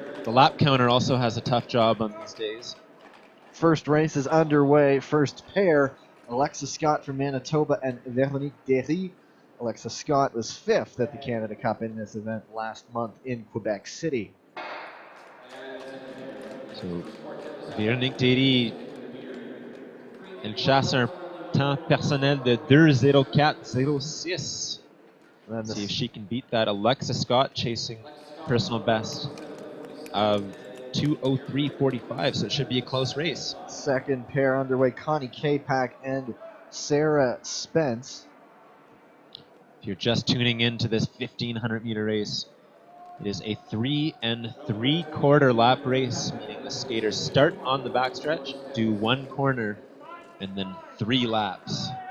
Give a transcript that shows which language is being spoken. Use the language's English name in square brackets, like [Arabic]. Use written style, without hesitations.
[English] The lap counter also has a tough job on these days. First race is underway. First pair, Alexa Scott from Manitoba and Veronique Derry. Alexa Scott was 5th at the Canada Cup in this event last month in Quebec City. [French] So, Véronique Derry, elle chasse un temps personnel de 2:04:06. [English] See if she can beat that. Alexa Scott chasing personal best of 2:03:45, so it should be a close race. Second pair underway, Connie Capac and Sarah Spence. If you're just tuning in to this 1500 meter race, it is a 3 3/4 lap race, meaning the skaters start on the backstretch, do 1 corner, and then 3 laps.